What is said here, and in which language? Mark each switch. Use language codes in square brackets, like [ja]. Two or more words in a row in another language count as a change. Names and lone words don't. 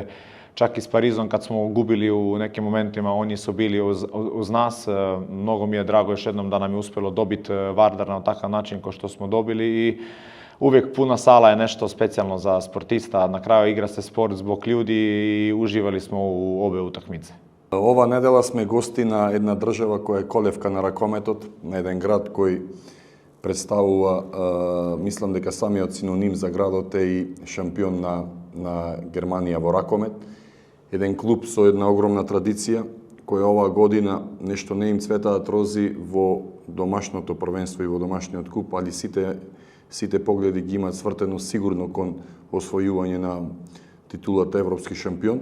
[sr] Čak i s Parizom kad smo gubili u nekim momentima, oni su bili uz nas. Mnogo mi je drago još jednom da nam je uspjelo dobiti Vardar na takav način kao što smo dobili i uvijek puna sala je nešto specijalno za sportista. Na kraju igra se sport zbog ljudi i uživali smo u obe utakmice. [mk] Ова недела сме гости на една држава која е колевка на ракометот, на еден град кој представува, мислам дека самиот синоним за градот е и шампион на Германија во ракомет. Еден клуб со една огромна традиција, која оваа година нешто не им цветаат рози во домашното првенство и во домашниот куп, али сите погледи ги имаат свртено сигурно кон освојување на титулата европски шампион.